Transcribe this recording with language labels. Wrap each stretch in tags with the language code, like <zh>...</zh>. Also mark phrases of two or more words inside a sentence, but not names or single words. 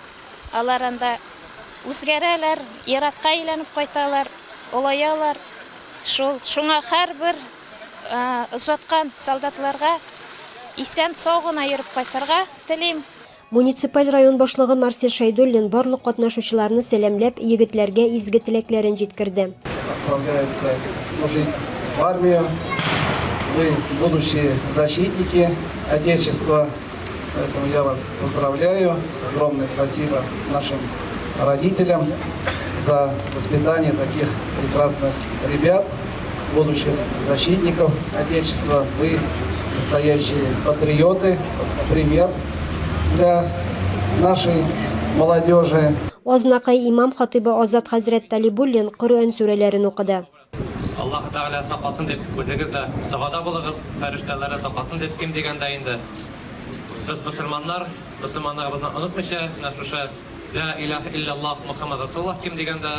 <tt>Алар анда үзгәрәләр, иратка әйләнеп кайталар, олаялар. Шуңа һәрбер озаткан солдатларга исән сау гына йөреп кайтырга телим. Муниципаль район башлыгы Марсель Шайдуллин барлык катнашучыларны сәламләп, егетләргә изге теләкләрен җиткерде.</tt> <ru>Отправляются служить в армию. Вы будущие защитники Отечества. Поэтому я вас поздравляю. Огромное спасибо нашим родителям за воспитание таких прекрасных ребят, будущих защитников Отечества. Вы настоящие патриоты, пример для нашей молодежи.</ru> <tt>Азнакай имам хатибы Азат хәзрәт Талибуллин Коръән сүрәләрен укыды. Аллаһ Тәгалә сакласын дип үзегез дә дәгъда булыгыз, фәрештәләре сакласын дип ким дигәндә инде. Без мөселманнарыбызны онытмыйча, шушы</tt> <ar>لا إله إلا الله محمد رسول الله</ar> <tt>ким дигәндә.</tt>